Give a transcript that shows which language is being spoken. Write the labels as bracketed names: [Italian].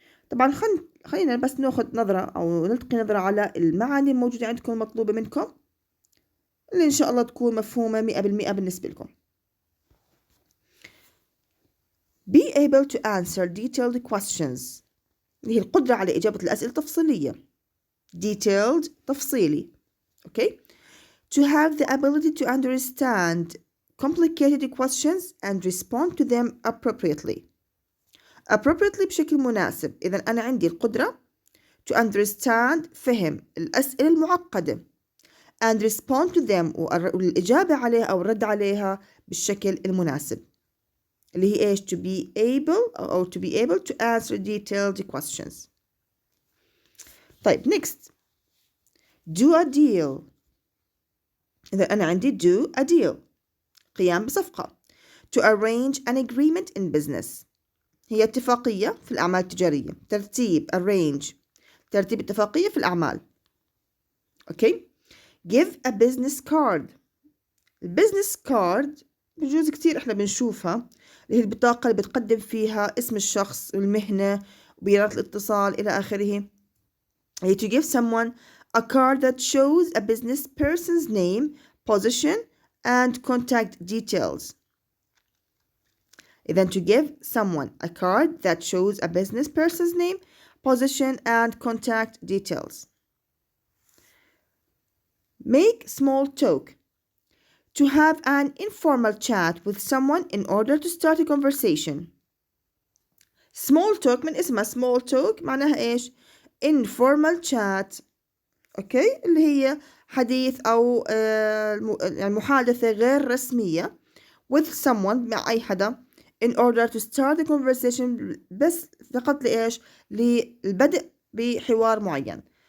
[Arabic] طبعا خلينا بس ناخذ نظرة أو نلقي نظرة على المعاني الموجودة عندكم المطلوبة منكم اللي إن شاء الله تكون مفهومة 100% بالنسبة لكم. [English] Be able to answer detailed questions، [Arabic] اللي هي القدرة على إجابة الأسئلة التفصيلية. [English] Detailed [Arabic] تفصيلي. [English] Okay. To have the ability to understand complicated questions and respond to them appropriately. Appropriately [Arabic] بشكل مناسب. إذا أنا عندي القدرة [English] to understand [Arabic] فهم الأسئلة المعقدة [English] and respond to them [Arabic] والإجابة عليها أو الرد عليها بالشكل المناسب، اللي هي إيش؟ [English] to be able to answer detailed questions. [Arabic] طيب [English] next do a deal. [Arabic] إذا أنا عندي [English] do a deal [Arabic] قيام بصفقة. [English] to arrange an agreement in business [Arabic] هي اتفاقية في الأعمال التجارية. ترتيب [English] arrange [Arabic] ترتيب اتفاقية في الأعمال. أوكي. [English] give a business card. [Arabic] البزنس كارد بجوز كتير إحنا بنشوفها، اللي هي البطاقة اللي بتقدم فيها اسم الشخص والمهنة وبيانات الاتصال إلى آخره. هي [English] to give someone a card that shows a business person's name, position and contact details. [Arabic] إذن [English] to give someone a card that shows a business person's name, position and contact details. Make small talk. To have an informal chat with someone in order to start a conversation. Small talk [Arabic] من اسمها [English] small talk [Arabic] معناها إيش؟ [English] informal chat. [Arabic] أوكي، اللي هي حديث أو يعني محادثة غير رسمية [English] with someone [Arabic] مع أي حدا [English] in order to start a conversation [Arabic] بس فقط لإيش؟ للبدء بحوار معين.